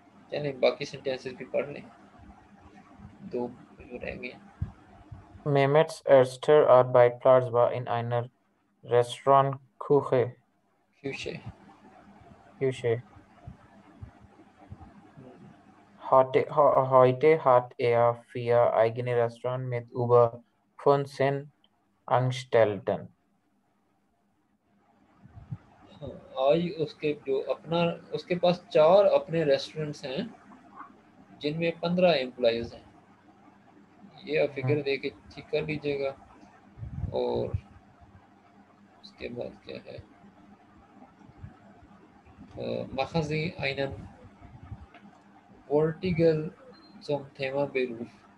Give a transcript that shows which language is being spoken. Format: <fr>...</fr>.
<hi>चलें बाकी सेंटेंसेस भी पढ़ लें, दो जो रह गए।</hi> <de>Mehmets erster Arbeitsplatz war in einer Restaurantküche. Küche। Küche. Heute hat er 4 eigene Restaurants mit über 15 Angestellten.</de> <hi>हाँ, आज उसके जो अपना उसके पास 4 अपने रेस्टोरेंट्स हैं जिनमें 15 एम्प्लॉयज़ हैं। ये आप फिगर दे के ठीक कर लीजिएगा। और उसके बाद क्या है, मखज़ी einen vertical</hi> <de>zum Thema Beruf।</de>